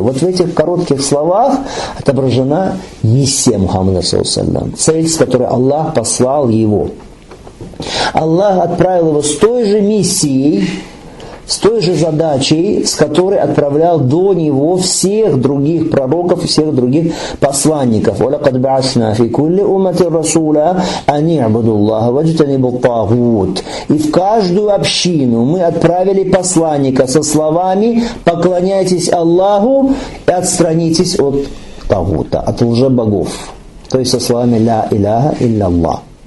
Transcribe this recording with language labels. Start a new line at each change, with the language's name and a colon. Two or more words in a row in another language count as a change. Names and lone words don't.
Russian: Вот в этих коротких словах отображена миссия Мухаммада, цель, с которой Аллах послал его. Аллах отправил его с той же миссией, с той же задачей, с которой отправлял до него всех других пророков, всех других посланников.
Arabic: وَلَقَدْ بَعَثْنَا فِي كُلِّ أُمَّةٍ رَسُولًا أَنِ اعْبُدُوا اللَّهَ وَاجْتَنِبُوا الطَّاغُوتَ.
Russian: И в каждую общину мы отправили посланника со словами «Поклоняйтесь Аллаху и отстранитесь от тагута, от лжебогов». То есть со словами
Arabic: «لا إله إلا الله».